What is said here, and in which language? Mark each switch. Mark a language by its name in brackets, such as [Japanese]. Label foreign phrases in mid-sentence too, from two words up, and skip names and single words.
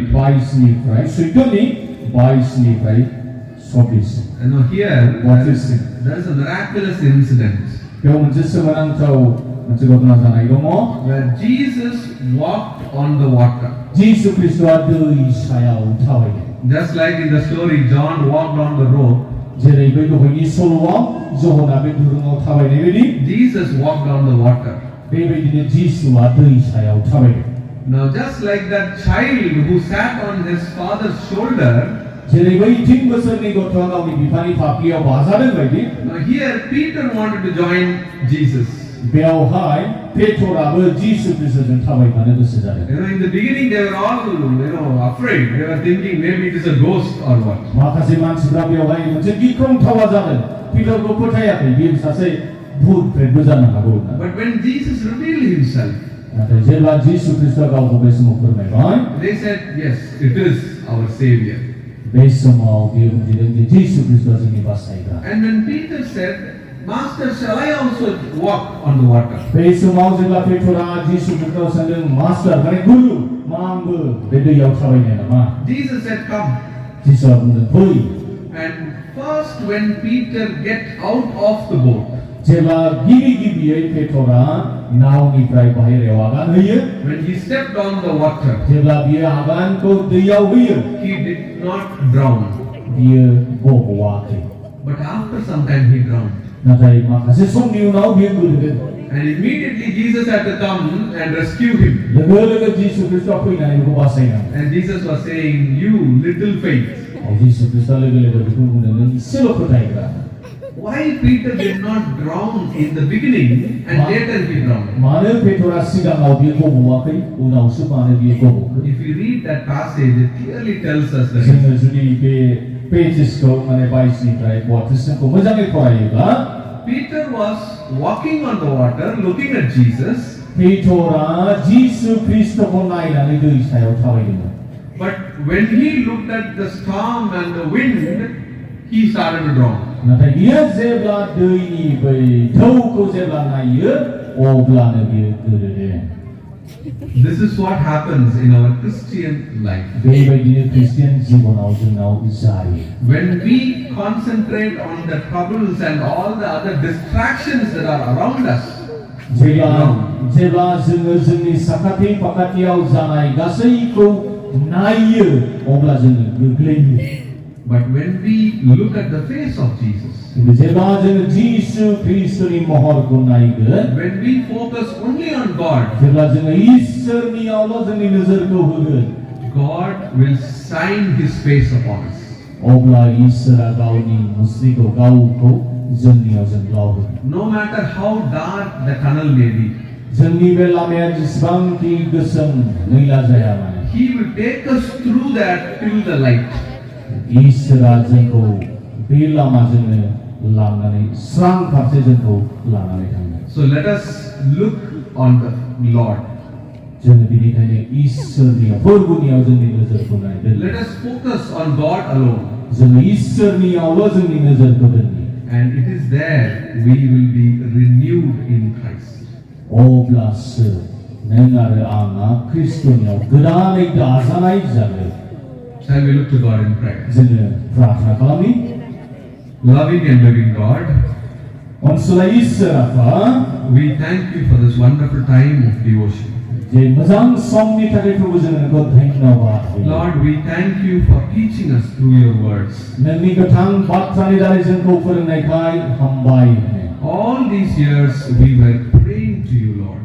[Bodo] 22 निफ्राय 22 निफ्राय 24 [English] Here there is a miraculous incident [Bodo] बेयाव मोनसे सोमोनांथाव मोनसे घटना जानाय दङ [English] where Jesus walked on the water. [Bodo] जिसु ख्रीष्टआ दै सायाव थाबायदों [English] Just like in the story, John walked on the rope. [Bodo] जेरै बै दहायनि सल'आव जहना बे दुरुङाव थाबायनाय बायदि [English] Jesus walked on the water. [Bodo] बेबायदिनो जिसुआ दै सायाव थाबायदों [English] Now, just like that child who sat on his father's shoulder, [Bodo] जेरै बै 3 बोसोरनि गथ'आ गावनि बिफानि फाफ्लियाव बाजादों बायदि [English] now here Peter wanted to join Jesus. [Bodo] बेयावहाय पेट्रआबो जिसु ख्रीष्टजों थाबायफानो गोसो जादों [English] In the beginning they were all afraid. They were thinking maybe it is a ghost or what. [Bodo] माखासे मानसिफ्रा बेयावहाय मोनसे गिख्रंथावा जादों पिटारखौ फोथायाखै बियो सासे भूत प्रेतबो जानो हागौ [English] But when Jesus revealed himself, [Bodo] नाथाय जेब्ला जिसु ख्रीष्टआ गावखौ बे समाव फोरमायबाय [English] they said, yes, it is our Savior. [Bodo] बे समाव बियो बुजिदों जे जिसु ख्रीष्टआ जोंनि बासायग्रा [English] And when Peter said, Master, shall I also walk on the water? [Bodo] बे समाव जेब्ला पेट्रआ जिसु ख्रीष्टखौ सोंदों मास्टार माने गुरु मा आंबो बे दैयाव थाबायनो नामा [English] Jesus said, come. [Bodo] जिसुआ बुंदों फै [English] And first when Peter get out of the boat, [Bodo] जेब्ला गिबियै पेट्रआ नावनिफ्राय बाहेरायाव आगान होयो [English] when he stepped on the water, [Bodo] जेब्ला बियो आगानखौ दैयाव होयो [English] he did not drown. [Bodo] बियो गबवाखै [English] But after some time he drowned. [Bodo] नाथाय माखासे समनि उनाव बियो गोलैदों [English] And immediately Jesus had to come and rescue him. [Bodo] लोगो लोगो जिसु ख्रीष्टआ फैनानै बेखौ बासायनांगौ [English] And Jesus was saying, "You little faith." [Bodo] जिसु ख्रीष्टआ लोगो लोगो बेखौ बुंदों नों इसेल' फोथायग्रा [English] Why Peter did not drown in the beginning and later he drowned? [Bodo] मानो पेट्रआ सिगाङाव बियो गबवाखै उनावसो मानो बियो गबखो [English] If you read that passage, it clearly tells us that [Bodo] जोङो जुदि बे पेजेसखौ माने 22 निफ्राय 32 खौ मोजाङै फरायोब्ला [English] Peter was walking on the water, looking at Jesus. [Bodo] पेट्रआ जिसु ख्रीष्टखौ नायनानै दै सायाव थाबायदोंमोन [English] But when he looked at the storm and the wind, he started to drown. [Bodo] नाथाय बियो जेब्ला दैनि बै ढौखौ जेब्ला नायो अब्लानो बियो गोलैदों [English] This is what happens in our Christian life. [Bodo] बेबायदिनो ख्रिस्टियान जिबनाव जोंनाव जायो [English] When we concentrate on the troubles and all the other distractions that are around us, [Bodo] जेब्ला जोङो जोंनि साखाथि फाखाथियाव जानाय गासैखौ नायो अब्ला जोङो गोग्लैयो [English] but when we look at the face of Jesus, [Bodo] जेब्ला जोङो जिसु ख्रीष्टनि महरखौ नायगोन [English] when we focus only on God, [Bodo] जेब्ला जोङो ईश्वरनियावल' जोंनि नोजोरखौ होगोन [English] God will shine His face upon us. [Bodo] अब्ला ईश्वरा गावनि मुस्रिखौ गावखौ जोंनियाव जोंलावगोन [English] No matter how dark the tunnel may be, [Bodo] जोंनि बे लामाया जेसेबांखि गोसोम मैला जाया मानो [English] He will take us through that till the light. [Bodo] ईश्वरा जोंखौ बे लामाजोंनो लांनानै स्रां फारसे जोंखौ लानानै थाङो [English] So let us look on the Lord. [Bodo] जोङो बेनिखायनो ईश्वरनियाव प्रभुनियाव जोंनि नोजोरखौ नायगोन [English] Let us focus on God alone. [Bodo] जोङो ईश्वरनियावल' जोंनि नोजोरखौ दोननि [English] And it is there we will be renewed in Christ. [Bodo] अब्लासो नों आरो आंहा ख्रीष्टनियाव गोदानै दाजानाय जागोन [English] Shall we look to God in prayer? [Bodo] जोङो प्रार्थना खालामनि [English] Loving and living God, [Bodo] अनसुला ईश्वर आफा [English] we thank you for this wonderful time of devotion. [Bodo] जे मोजां समनि थाखाय प्रभु जों नोंखौ धन्यबाद होयो [English] Lord, we thank you for teaching us through your words. [Bodo] नोंनि गोथां बाथ्रानि दारै जोंखौ फोरोंनायखाय हामबाय होनो [English] All these years we were praying to you, Lord.